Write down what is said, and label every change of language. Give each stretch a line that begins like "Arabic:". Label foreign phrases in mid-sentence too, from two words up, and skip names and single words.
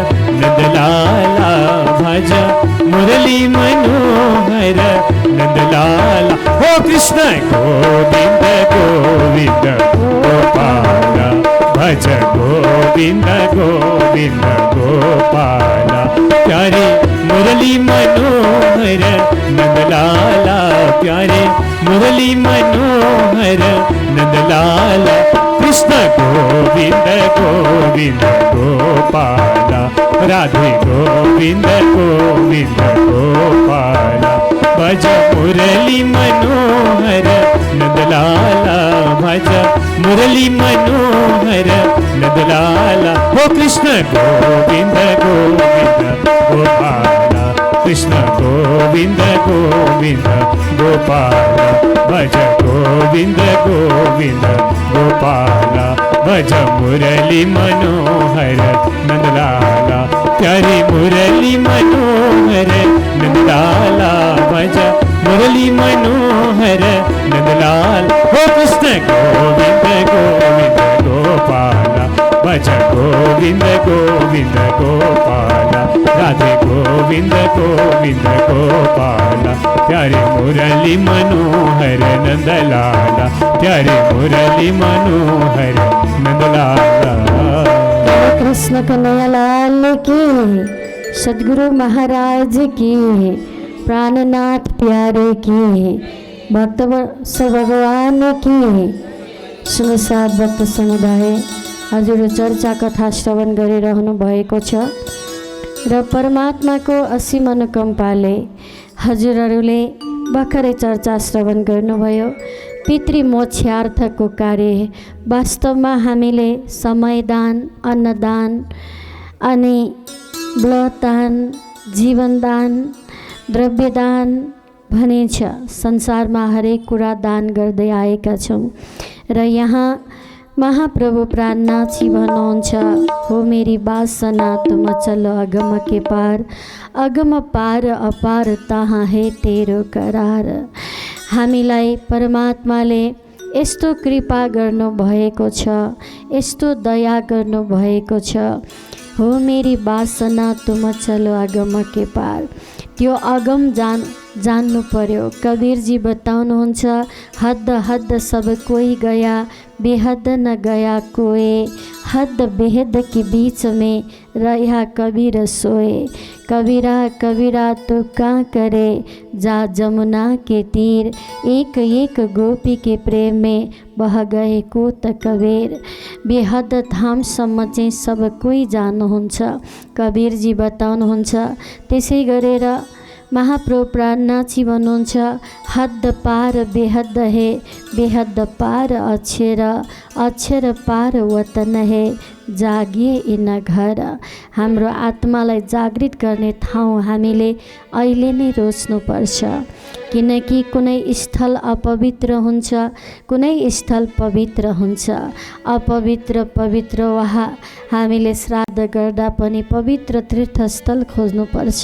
Hindi: नंदलाला भज मुरली मनोहर नंदलाला हो कृष्ण गोविंद गोविंद गोपाल भज गोविंद गोविंद गोपाल प्यारे मुरली मनोहर नंदलाला प्यारे मुरली मनोहर नंदलाला कृष्ण गोविंद गोविंद गोपाल राधे गोविंद गोविंद गोपाल भज मुरली मनोहर नंदलाला भज मुरली मनोहर नंदलाला हो कृष्ण गोविंद गोविंद गोपाल कृष्ण गोविंद गोविंद गोपाल भज गोविंद गोविंद गोपाल भज मुरली मनोहर नंदलाला प्यारे मुरली मनोहर नंदलाला भज मुरली मनोहर नंदलाल हो कृष्ण गोविंद गोविंद गोपाल भज गोविंद गोविंद गोपाल राधे गोविंद गोविंद गोपाल प्यारे मुरली मनोहर नंदलाला प्यारे मुरली मनोहर नंदलाला कृष्ण कन्हैया लाल की सदगुरु महाराज की प्राणनाथ प्यारे की भक्त भगवान की
Nepali: सुनसाथ भक्त समुदाय हजुर चर्चा कथा श्रवण गरिरहनु भएको छ र परमात्माको असीम अनुकम्पाले हजुरहरूले भर्खरै चर्चा श्रवण गर्नुभयो पितृ मोक्षार्थको कार्य वास्तवमा हामीले समयदान अन्नदान अनि ब्लडदान जीवनदान द्रव्यदान भनिन्छ संसारमा हरेक कुरा दान गर्दै आएका छौँ र यहाँ महाप्रभु प्राणनाथजी भन्नुहुन्छ
Hindi: हो मेरी वासना तुम चलो अगम के पार अगम पार अपार तहाँ है तेरो करार
Nepali: हामीलाई परमात्माले यस्तो कृपा गर्नु भएको छ यस्तो दया गर्नु भएको छ
Hindi: हो मेरी वासना तुम चलो अगम के पार
Nepali: त्यो अगम जान्नु पर्यो कबीरजी बताउनुहुन्छ
Hindi: हद हद सब कोई गया बेहद न गया कोई हद बेहद के बीच में रहा कबीर सोए। कबीरा कबीरा तो कहाँ करे, जा जमुना के तीर, एक एक गोपी के प्रेम में बह गए को त कबीर।
Nepali: बेहद धामसम्म चाहिँ सब कोही जानुहुन्छ, कबीरजी बताउनुहुन्छ। त्यसै गरेर महाप्रभु प्राणनाथजी भन्नुहुन्छ,
Hindi: हद पार बेहद है, बेहद पार अक्षर, अक्षर पार वतन है, जागिए इन घर।
Nepali: हाम्रो आत्मालाई जागृत गर्ने ठाउँ हामीले अहिले नै रोज्नुपर्छ, किनकि कुनै स्थल अपवित्र हुन्छ, कुनै स्थल पवित्र हुन्छ। अपवित्र पवित्र वहाँ हामीले श्राद्ध गर्दा पनि पवित्र तीर्थस्थल खोज्नुपर्छ।